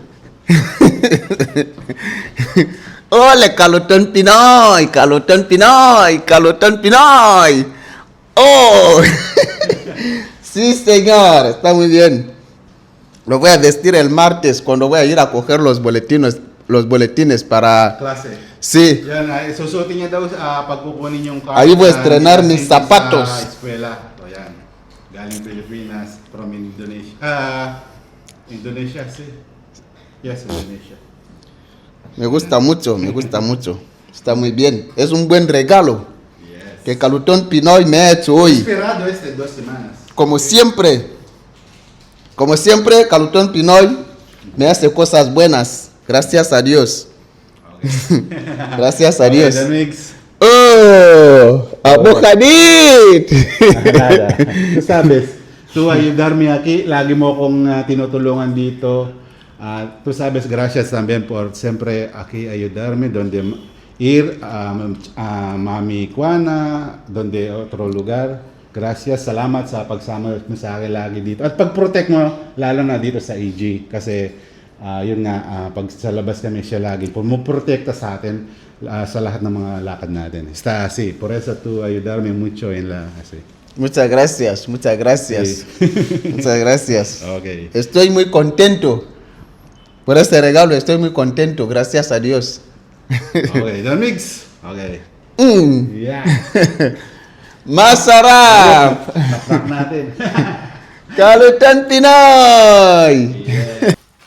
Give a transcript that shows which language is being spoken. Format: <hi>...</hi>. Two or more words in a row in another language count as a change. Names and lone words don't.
<es>Ole, Carlton Pinoy, Carlton Pinoy, Carlton Pinoy. Oh, sí, señor, está muy bien. Lo voy a vestir el martes cuando voy a ir a coger los boletines para... Klase. Sí,</es> <tl>Yan, susutin niya daw pag kukunin yung card.</tl> <es>Ahí voy a estrenar mis zapatos.</es> <tl>Sa eskwela. O yan. Galing Pilipinas,</tl> <en>from Indonesia. Indonesia,</en> <es>sí.</es> <en>Yes, Indonesia.</en> <es>me gusta mucho, me gusta mucho. Está muy bien. Es un buen regalo</es> <en>Yes.</en> <es>que Carlton Pinoy me ha hecho hoy. Esperado 2 semanas. Como siempre, Carlton Pinoy me hace cosas buenas. Gracias a Dios. Gracias a Dios.</es> <en>Okay, Mix. Oh, Abu Hadid.</en> <es>Nada. Tú sabes, tú ayudarme aquí,</es> <tl>lagi mo akong tinutulungan dito.</tl> <es>Tú sabes, gracias también por siempre aquí ayudarme donde ir a Mami Juana, donde otro lugar. Gracias,</es> <tl>salamat sa pagsama mo sa akin lagi dito. At pag-protect mo, lalo na dito sa EG. Kasi, yun nga, pag sa labas kami siya lagi, pumuprotekta sa atin sa lahat ng mga lakad natin.</tl> <es>Está así. Por eso tú ayudarme mucho en la... Así. Muchas gracias, muchas gracias. Muchas gracias. Okay. Estoy muy contento por este regalo, estoy muy contento, gracias a Dios.</es> <en>Okay, Don Mix. Okay. Yeah.</en> <tl>Masarap! Naprak natin. Carlton Pinoy!</tl> <en>Yeah.</en>